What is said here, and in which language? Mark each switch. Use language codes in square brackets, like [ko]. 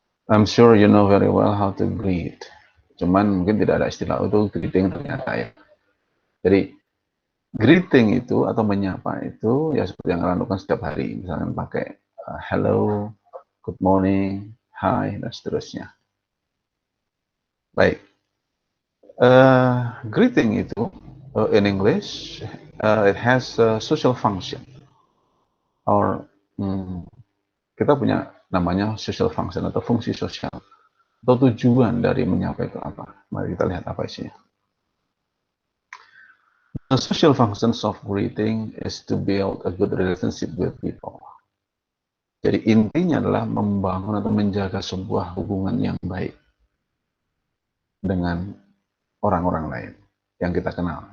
[en] I'm sure you know very well how to greet. [id] Cuman mungkin tidak ada istilah itu greeting ternyata ya. Jadi greeting itu atau menyapa itu ya seperti yang kalian lakukan setiap hari, misalnya pakai hello, good morning, hi, dan seterusnya. Baik, greeting itu [en] in English it has a social function, or [id] kita punya namanya social function atau fungsi sosial, atau tujuan dari menyapa itu apa. Mari kita lihat apa isinya. [en] The social functions of greeting is to build a good relationship with people. [id] Jadi intinya adalah membangun atau menjaga sebuah hubungan yang baik dengan orang-orang lain yang kita kenal.